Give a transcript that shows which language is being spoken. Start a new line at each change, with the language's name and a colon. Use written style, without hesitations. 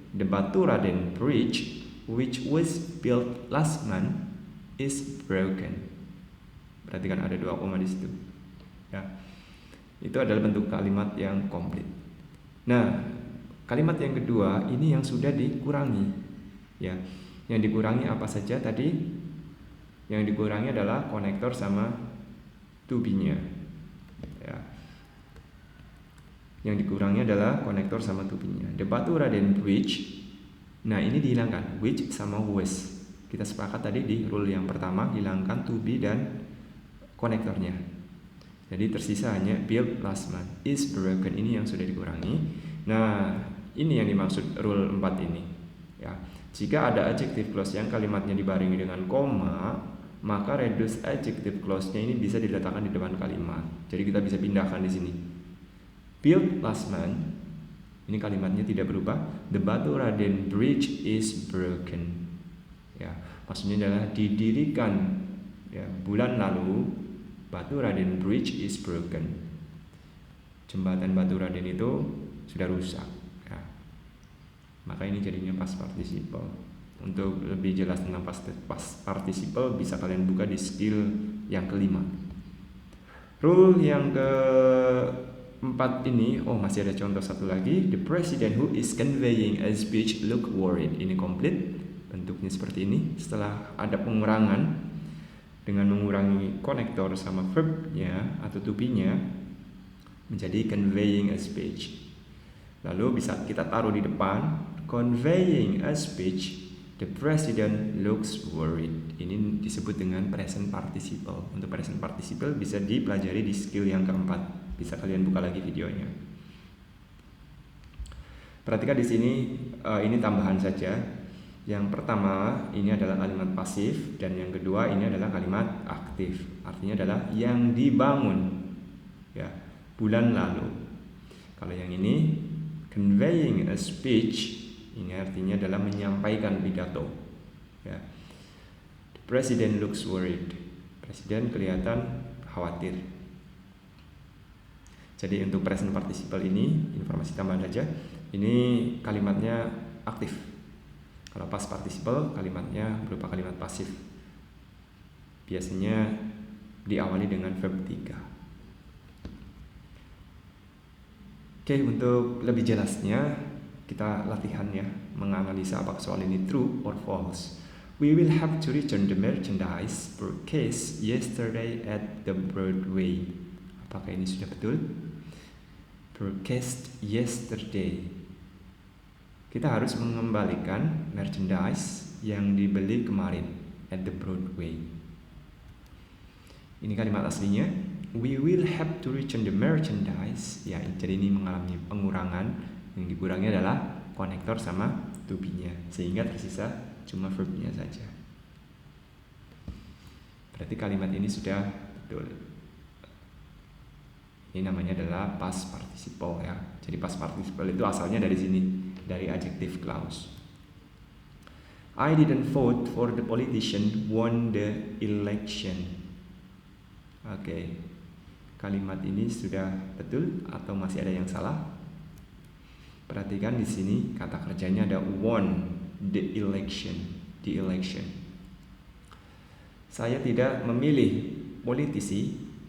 English: The Baturaden Bridge, which was built last month, is broken.
Indonesian: Perhatikan ada 2 koma di situ. Ya, itu adalah bentuk kalimat yang komplit. Nah, kalimat yang kedua ini yang sudah dikurangi. Ya, yang dikurangi apa saja tadi? Yang dikurangi adalah konektor sama to be-nya. Ya. Yang dikurangi adalah konektor sama to be-nya.
English: The Baturaden Bridge.
Indonesian: Nah, ini dihilangkan which sama was. Kita sepakat tadi di rule yang pertama hilangkan to be dan konektornya. Jadi tersisa hanya
English: built last month is broken.
Indonesian: Ini yang sudah dikurangi. Nah, ini yang dimaksud rule 4 ini. Ya. Jika ada adjective clause yang kalimatnya dibarengi dengan koma, maka reduce adjective clause-nya ini bisa diletakkan di depan kalimat. Jadi kita bisa pindahkan di sini.
English: Built last month,
Indonesian: ini kalimatnya tidak berubah.
English: The Baturaden Bridge is broken.
Indonesian: Ya, maksudnya adalah didirikan ya, bulan lalu
English: Baturaden Bridge is broken.
Indonesian: Jembatan Baturaden itu sudah rusak. Ya. Maka ini jadinya past participle. Untuk lebih jelas tentang past participle bisa kalian buka di skill yang kelima. Rule yang keempat ini, masih ada contoh satu lagi.
English: The president who is conveying a speech look worried.
Indonesian: Ini komplit, bentuknya seperti ini. Setelah ada pengurangan dengan mengurangi konektor sama verbnya atau to be-nya menjadi
English: conveying a speech.
Indonesian: Lalu bisa kita taruh di depan
English: conveying a speech. The president looks worried.
Indonesian: Ini disebut dengan present participle. Untuk present participle bisa dipelajari di skill yang keempat. Bisa kalian buka lagi videonya. Perhatikan di sini, ini tambahan saja. Yang pertama ini adalah kalimat pasif dan yang kedua ini adalah kalimat aktif. Artinya adalah yang dibangun. Ya, bulan lalu. Kalau yang ini
English: conveying a speech,
Indonesian: ini artinya adalah menyampaikan pidato. Ya.
English: The president looks worried.
Indonesian: Presiden kelihatan khawatir. Jadi untuk present participle ini informasi tambahan saja. Ini kalimatnya aktif. Kalau past participle kalimatnya berupa kalimat pasif. Biasanya diawali dengan verb 3. Oke, untuk lebih jelasnya kita latihan ya, menganalisa apakah soal ini
English: true or false. We will have to return the merchandise purchased yesterday at the Broadway.
Indonesian: Apakah ini sudah betul?
English: Purchased yesterday.
Indonesian: Kita harus mengembalikan merchandise yang dibeli kemarin
English: at the Broadway.
Indonesian: Ini kalimat aslinya.
English: We will have to return the merchandise.
Indonesian: Ya, jadi ini mengalami pengurangan. Yang dikurangi adalah konektor sama to be-nya, sehingga tersisa cuma verb-nya saja. Berarti kalimat ini sudah betul. Ini namanya adalah past participle ya. Jadi past participle itu asalnya dari sini, dari adjective clause.
English: I didn't vote for the politician won the election. Oke.
Indonesian: Kalimat ini sudah betul atau masih ada yang salah? Perhatikan di sini kata kerjanya ada
English: won the election, the election.
Indonesian: Saya tidak memilih politisi.